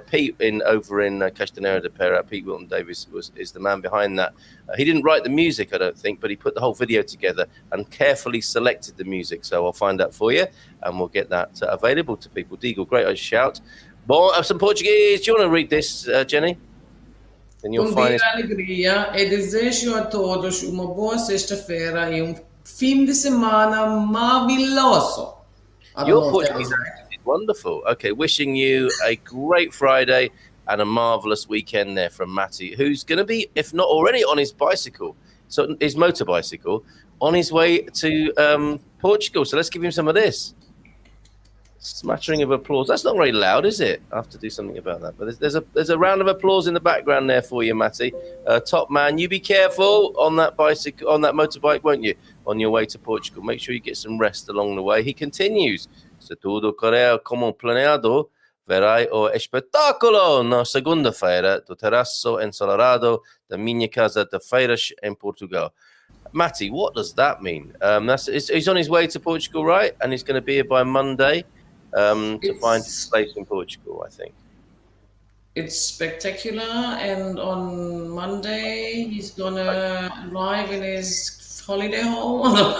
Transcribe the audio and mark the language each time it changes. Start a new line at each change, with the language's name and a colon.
English: Pete over in Castanera de Pera. Pete Wilton Davis is the man behind that. He didn't write the music, I don't think, but he put the whole video together and carefully selected the music. So I'll find out for you, and we'll get that available to people. Deagle, great shout. Bom, some Portuguese. Do you want to read this, Jenni?
Portuguese: Com dia alegria e desejo a todos uma boa sexta-feira e fim de semana maravilhoso.
English: Your Portuguese accent is wonderful. Okay, wishing you a great Friday and a marvellous weekend there from Matty, who's going to be, if not already, on his bicycle, so his motor bicycle, on his way to Portugal. So let's give him some of this. Smattering of applause. That's not very loud, is it? I have to do something about that. But there's a round of applause in the background there for you, Matty. Top man, you be careful on that bicycle, on that motorbike, won't you? On your way to Portugal. Make sure you get some rest along the way. He continues.
Portuguese: Se tudo correr como planeado, Verrai o espetáculo na segunda-feira do terraço ensolarado da minha casa de feiras em Portugal.
English: Matty, what does that mean? He's on his way to Portugal, right? And he's going to be here by Monday to find his place in Portugal, I think. It's spectacular, and on Monday he's gonna arrive in his holiday home.